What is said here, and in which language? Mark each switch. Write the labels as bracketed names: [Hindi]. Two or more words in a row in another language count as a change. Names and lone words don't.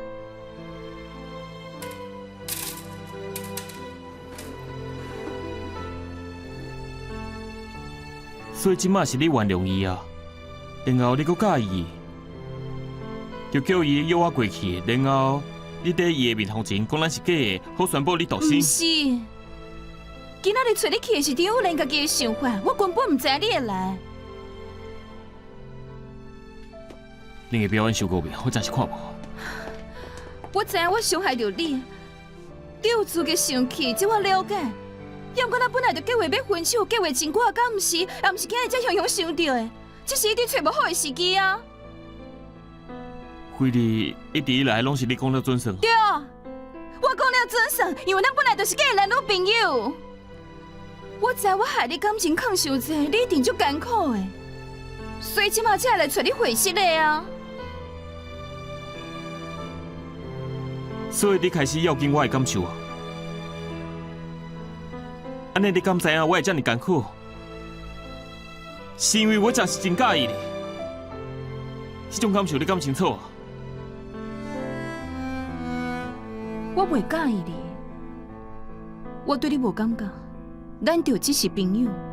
[Min Nan Chinese] 所以即马是你原谅伊啊，然后你搁介意伊，就叫伊约我过去，然后你伫伊的面头前讲咱是假的，好宣布你独身。毋是，今仔日找你去的是张友莲家己的想法，我根本毋知你会来。恁的表演收过未？我真是看无。我知影我伤害着你，你有资格生气，这我了解。要不咱本来就计划要分手，计划真久，敢毋是？也毋是今日才雄雄想到的，这是一直找无好的时机啊！菲利一直以来拢是你讲了准算。对，我讲了准算，因为咱本来就是假的男女朋友。我知我害你感情抗伤济，你一定足艰苦的，所以即马才会来找你会师的啊！所以你开始要紧我的感受啊！安尼你敢知影我会遮尔艰苦？是因为我真是真介意你，这种感受你敢清楚啊？我袂介意你，我对你无感觉，咱就只是朋友。